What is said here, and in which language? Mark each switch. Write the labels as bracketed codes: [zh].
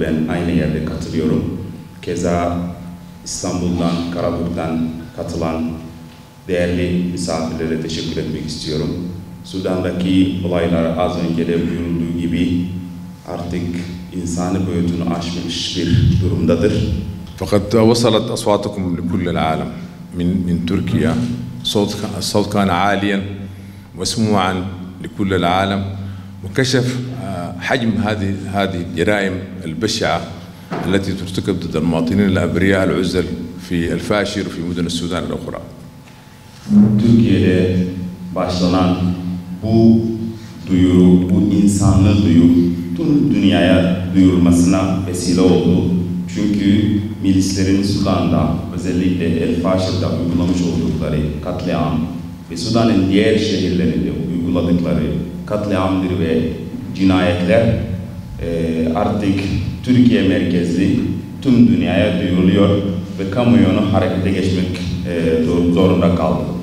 [tr] Ben aynı yerde katılıyorum. Keza İstanbul'dan, Karabuk'tan katılan değerli misafirlere teşekkür etmek istiyorum. Sudan'daki olaylar az önce de buyurulduğu gibi artık insani boyutunu aşmış bir durumdadır. [ar] فقد وصلت أصواتكم لكل العالم من تركيا. الصوت كان عاليا ومسموعا لكل العالم وكشف حجم هذه الجرائم البشعة التي ترتكب ضد المواطنين الأبرياء العزل في الفاشر وفي مدن السودان الأخرى. [tr] Türkiye'de başlanan bu duyuru, bu insanlı duyuru tüm dünyaya duyurulmasına vesile oldu. Çünkü milislerin Sudan'da, özellikle El Fasher'da uygulamış oldukları katliam ve Sudan'ın diğer şehirlerinde uyguladıkları katliamdır ve cinayetler artık Türkiye merkezli tüm dünyaya duyuruluyor ve kamuoyunu harekete geçmek zorunda kaldı.